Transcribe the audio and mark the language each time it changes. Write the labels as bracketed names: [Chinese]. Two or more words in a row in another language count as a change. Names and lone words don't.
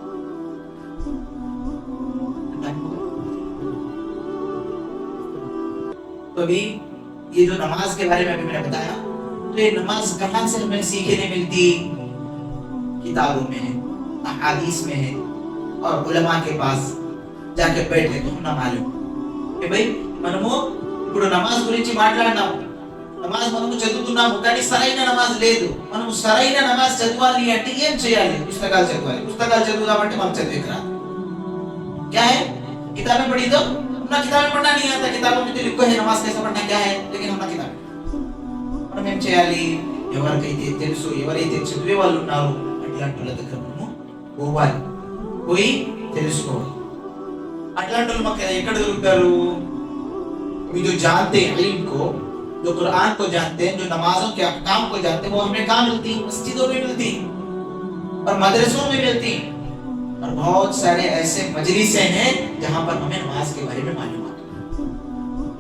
[Hindi] तो अभी ये जो नमाज के बारे में अभी मैंने बताया, तो ये नमाज कहां से हमें सीखने मिलती? किताबों में है, अहादीस में है, और उलमा के पास जाके बैठे तो ना मालूम कि भाई [Telugu] మనము ఇప్పుడు నమాజ్ గురించి మాట్లాడదాం. నమాజ్ మనము చదువుతున్నాము, కానీ సరైన నమాజ్ లేదు. మనము సరైన నమాజ్ చదవాలి అంటే ఏం చేయాలి? పుస్తకాలు చదవాలి. పుస్తకాలు చదువుదామంటే మనం చదివేకి రాదు. [Hindi] क्या है, किताबें पढ़ी तो अपना किताबें पढ़ना नहीं आता, किताबों में तो लिखो है नमाज कैसे पढ़ना क्या है, लेकिन अपना किताब [Telugu] మనం ఏం చేయాలి, ఎవరికైతే తెలుసు, ఎవరైతే చదివే వాళ్ళు ఉన్నారో అట్లాంటి వాళ్ళ దగ్గర మనము పోవాలి, పోయి తెలుసుకోవాలి. అట్లాంటి వాళ్ళు మాకు ఎక్కడ దొరుకుతారు? [Hindi] जो जानते हैं इल्म को, जो कुरान को जानते हैं, जो नमाजों के अहकाम को जानते हैं, वो हमें कहाँ मिलती? मस्जिदों में मिलती और मदरसों में मिलती। और बहुत सारे ऐसे मजलिसें हैं जहाँ पर हमें नमाज के बारे में मालूमात है।